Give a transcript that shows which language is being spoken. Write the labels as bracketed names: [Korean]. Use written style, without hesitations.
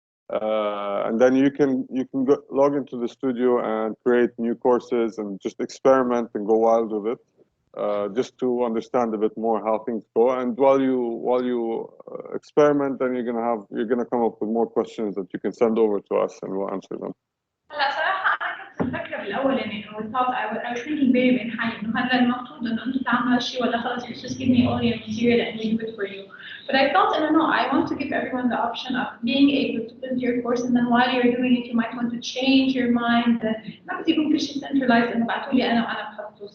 [English] And then you can log into the studio and create new courses and just experiment and go wild with it, just to understand a bit more how things go. And while you experiment, then you're gonna come up with more questions that you can send over to us and we'll answer them. [Arabic] هلا صراحة أنا كنت مفكرة بالأول يعني [English] I was thinking very [Arabic] بين حالي إنه هلا المفروض إنه أنتم تعملوا هالشيء ولا خلص [English] just give me all your material and we do it for you. But I thought no, I want to give everyone the option of being able to build your course, and then while you're doing it, you might want to change your mind. [Arabic] ما بدي يكون كل شيء centralized إنه بعتوا لي أنا وأنا بحطه.